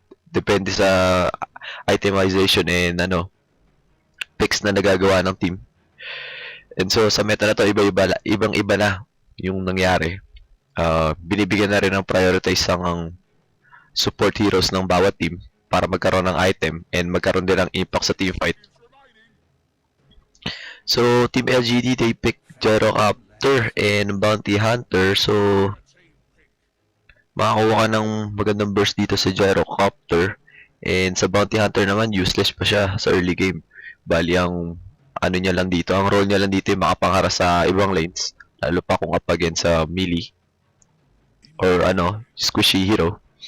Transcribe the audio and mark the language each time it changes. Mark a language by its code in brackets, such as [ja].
[tl] Depende sa itemization and picks na nagagawa ng team. And so sa meta na to, ibang-iba na yung nangyari. Binibigyan na rin ng prioritize ang support heroes ng bawat team para magkaroon ng item and magkaroon din ng impact sa team fight. [en] So Team LGD, they pick Gyrocopter and Bounty Hunter. [tl] So makakuha ka ng magandang burst dito sa Gyrocopter, and sa Bounty Hunter naman useless pa siya sa early game. Bali ang niya lang dito, ang role niya lang dito ay makapangharap sa ibang lanes, lalo pa kung up against sa melee or squishy hero.